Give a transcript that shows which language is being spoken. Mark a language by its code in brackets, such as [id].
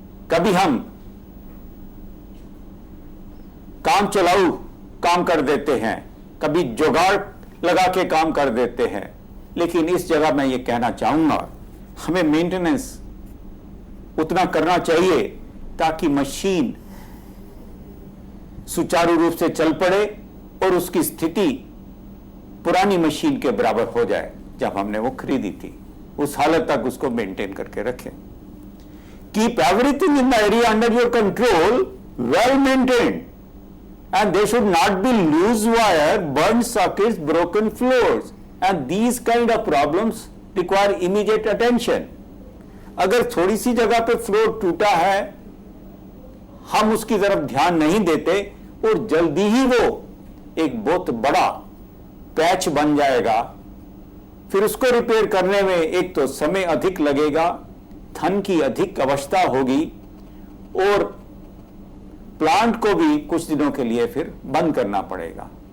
[hi] कभी हम काम चलाऊ काम कर देते हैं, कभी जुगाड़ लगा के काम कर देते हैं, लेकिन इस जगह मैं ये कहना चाहूंगा हमें मेंटेनेंस उतना करना चाहिए ताकि मशीन सुचारू रूप से चल पड़े और उसकी स्थिति पुरानी मशीन के बराबर हो जाए जब हमने वो खरीदी थी, उस हालत तक उसको मेंटेन करके रखें। [en] Keep everything in the area under your control well maintained and there should not be loose wire, burned sockets, broken floors, and these kind of problems require immediate attention. [hi] अगर थोड़ी सी जगह पे फ्लोर टूटा है, हम उसकी तरफ ध्यान नहीं देते और जल्दी ही वो एक बहुत बड़ा पैच बन जाएगा, फिर उसको रिपेयर करने में एक तो समय अधिक लगेगा, धन की अधिक आवश्यकता होगी और प्लांट को भी कुछ दिनों के लिए फिर बंद करना पड़ेगा।